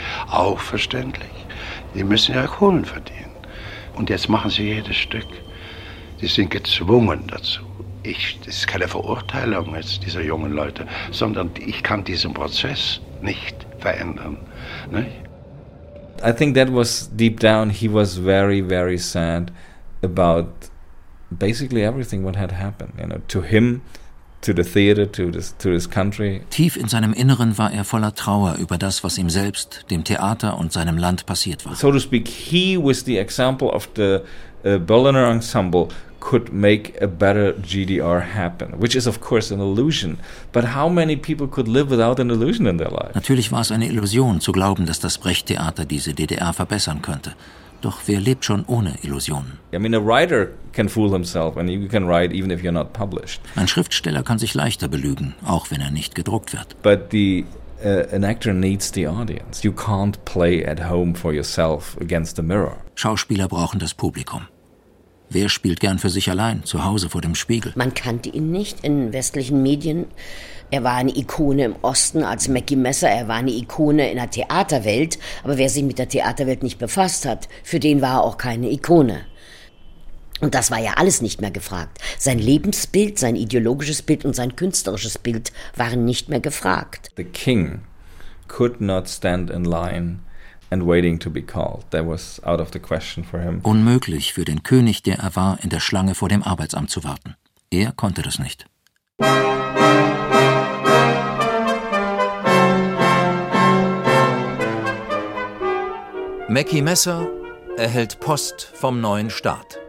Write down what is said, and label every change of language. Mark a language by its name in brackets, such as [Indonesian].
[German] Auch verständlich. Die müssen ja Kohlen verdienen. Und jetzt machen sie jedes Stück. Sie sind gezwungen dazu. Das ist keine Verurteilung jetzt dieser jungen Leute, sondern ich kann diesen Prozess nicht verändern. Ne? [English] I think that was deep down, he was very, very sad about basically everything what had happened. You know, to him, to the theater, to this country. [German] Tief in seinem Inneren war er voller Trauer über das, was ihm selbst, dem Theater und seinem Land passiert war. [English] So to speak, he with the example of the Berliner Ensemble could make a better GDR happen, which is of course an illusion. But how many people could live without an illusion in their life? [German] Natürlich war es eine Illusion zu glauben, dass das Brecht-Theater diese DDR verbessern könnte. Doch wer lebt schon ohne Illusionen? [English] I mean, a writer can fool himself, and you can write even if you're not published. [German] Ein Schriftsteller kann sich leichter belügen, auch wenn er nicht gedruckt wird. [English] But an actor needs the audience. You can't play at home for yourself against the mirror. [German] Schauspieler brauchen das Publikum. Wer spielt gern für sich allein, zu Hause vor dem Spiegel? Man kannte ihn nicht in westlichen Medien. Er war eine Ikone im Osten als Mackie Messer, er war eine Ikone in der Theaterwelt. Aber wer sich mit der Theaterwelt nicht befasst hat, für den war er auch keine Ikone. Und das war ja alles nicht mehr gefragt. Sein Lebensbild, sein ideologisches Bild und sein künstlerisches Bild waren nicht mehr gefragt. [English] The king could not stand in line and waiting to be called. That was out of the question for him. [German] Unmöglich für den König, der er war, in der Schlange vor dem Arbeitsamt zu warten. Er konnte das nicht. Mackie Messer erhält Post vom neuen Staat.